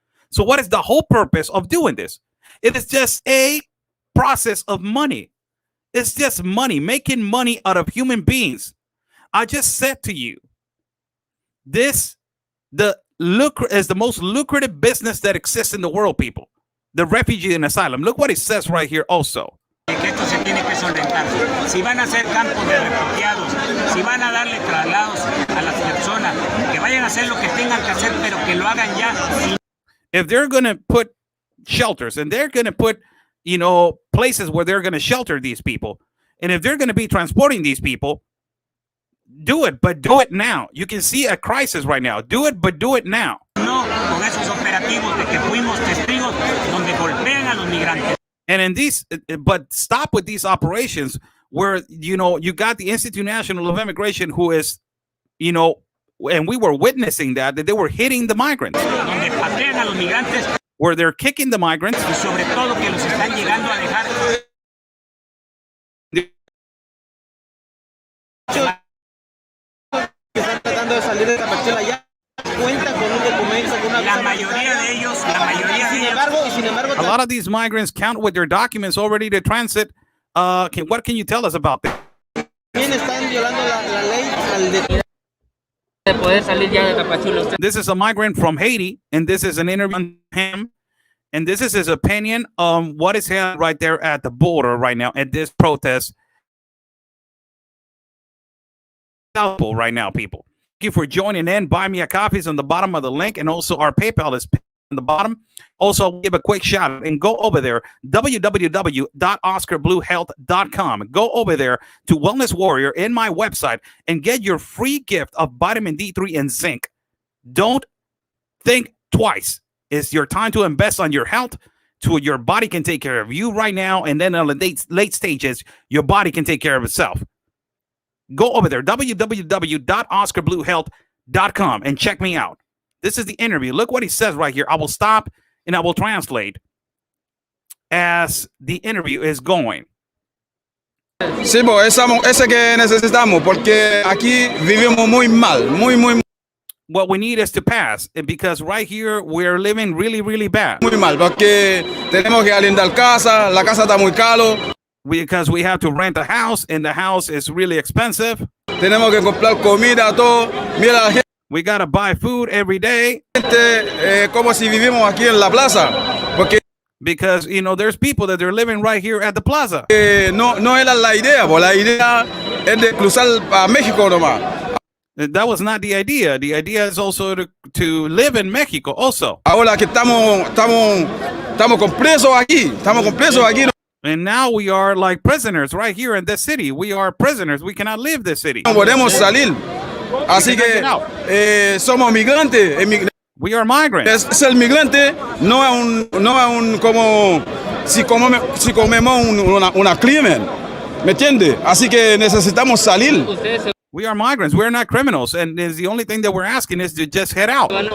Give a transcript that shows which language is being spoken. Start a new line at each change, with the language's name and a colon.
English: So what is the whole purpose of doing this? It is just a process of money. It's just money, making money out of human beings. I just said to you, is the most lucrative business that exists in the world, people. The refugee and asylum. Look what it says right here also.
Spanish: Que esto se tiene que solventar. Si van a hacer campos de refugiados, si van a darle traslados a las personas, que vayan a hacer lo que tengan que hacer, pero que lo hagan ya.
English: If they're going to put shelters, and they're going to put, places where they're going to shelter these people, and if they're going to be transporting these people, do it, but do it now. You can see a crisis right now. Do it, but do it now.
Spanish: No, con esos operativos de que fuimos testigos donde golpean a los migrantes.
English: And but stop with these operations where, you got the Institute National of Immigration who is, and we were witnessing that they were hitting the migrants.
Spanish: Donde patean a los migrantes.
English: Where they're kicking the migrants.
Spanish: Y sobre todo que los están llegando a dejar. Están tratando de salir de Tapachula ya. Cuentan con un documento, con una la mayoría de ellos, sin embargo,
English: a lot of these migrants count with their documents already to transit. What can you tell us about that?
Spanish: También están violando la ley de poder salir ya de Tapachula.
English: This is a migrant from Haiti, and this is an interview on him. And this is his opinion on what is happening right there at the border right now at this protest. Right now, people. Thank you for joining in. Buy me a coffee is on the bottom of the link, and also our PayPal is on the bottom. Also, I'll give a quick shout out and go over there, www.oscarbluehealth.com. Go over there to Wellness Warrior in my website and get your free gift of vitamin D3 and zinc. Don't think twice. It's your time to invest on your health, so your body can take care of you right now, and then on the late stages, your body can take care of itself. Go over there, www.oscarbluehealth.com, and check me out. This is the interview. Look what he says right here. I will stop and I will translate as the interview is going.
Spanish: Sí, pues ese que necesitamos, porque aquí vivimos muy mal, muy
English: What we need is to pass, because right here we're living really, really bad.
Spanish: muy mal, porque tenemos que arrendar casa, la casa está muy caro.
English: Because we have to rent a house, and the house is really expensive.
Spanish: Tenemos que comprar comida, todo. Mira la
English: We got to buy food every day.
Spanish: gente como si vivimos aquí en la plaza, porque
English: Because, you know, there's people that are living right here at the plaza.
Spanish: no era la idea, pues la idea es de cruzar a México nomás.
English: That was not the idea. The idea is also to live in Mexico also.
Spanish: Ahora que estamos con presos aquí,
English: And now we are like prisoners right here in this city. We are prisoners. We cannot leave this city.
Spanish: no podemos salir. Así que somos migrantes.
English: We are migrants.
Spanish: Ser migrante no es un como si comemos una crimen, ¿me entiende? Así que necesitamos salir.
English: We are migrants. We're not criminals. And the only thing that we're asking is to just head out.